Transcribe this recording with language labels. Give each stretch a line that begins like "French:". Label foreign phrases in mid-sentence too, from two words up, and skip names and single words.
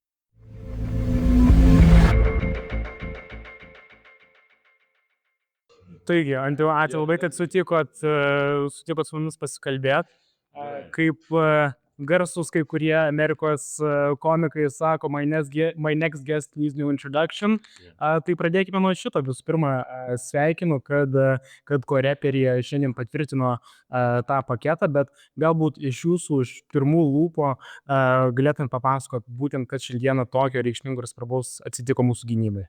Lithuanian: Taigi, Andriau, ačiū labai, kad sutikot su mumis pasikalbėti. Kaip garsus kai kurie Amerikos komikai sako,
English: my next guest needs no introduction.
Lithuanian: Tai pradėkime nuo šito. Visų pirma, sveikinu, kad Koreperyje šiandien patvirtino tą paketą, bet galbūt iš jūsų, iš pirmų lūpų galėtumėt papasakoti būtent, kad šiandieną tokio reikšmingo ir svarbaus atsitiko mūsų gynybai.